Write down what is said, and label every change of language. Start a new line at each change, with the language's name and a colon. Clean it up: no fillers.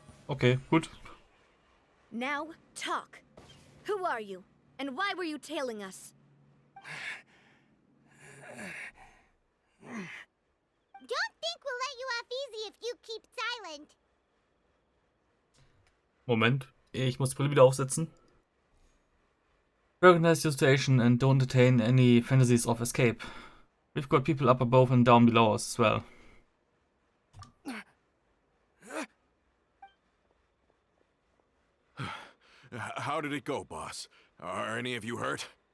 German: Okay, gut.
English: Now, talk. Who are you? And why were you tailing us? Don't think we'll let you off easy if you keep silent.
German: Moment, ich muss die Brille wieder aufsetzen.
English: Organize your station and don't entertain any fantasies of escape. We've got people up above and down below us as well. How did it go, boss? Are any of you hurt?